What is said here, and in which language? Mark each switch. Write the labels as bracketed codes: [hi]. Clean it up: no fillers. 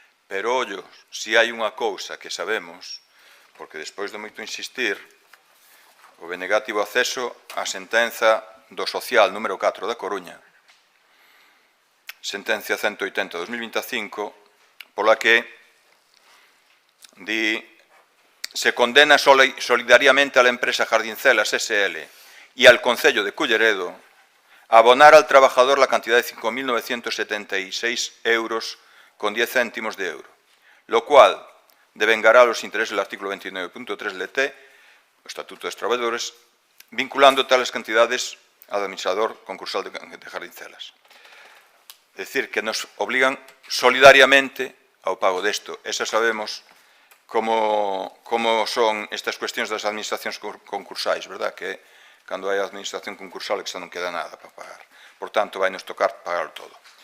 [gl] Pero, ollo, se hai unha cousa que sabemos, porque despois de moito insistir, o BNG tivo acceso á sentenza do Social número 4 da Coruña, sentencia 180/2025, pola que se condena solidariamente [es] a la empresa [gl] Jardincelas S.L. [es] y al Concello de Culleredo a abonar al trabajador la cantidad de 5.976 euros con 10 céntimos de euro, lo cual devengará los intereses del artículo 29.3 LT, el Estatuto de los Trabajadores, vinculando tales cantidades al administrador concursal de Jardincelas. Es decir, que nos obligan solidariamente [gl] ao pago desto. Esa sabemos como son estas cuestións das administracións concursais, verdad? Que cando hai administración concursal que xa non queda nada para pagar. Por tanto, vai nos tocar pagar todo.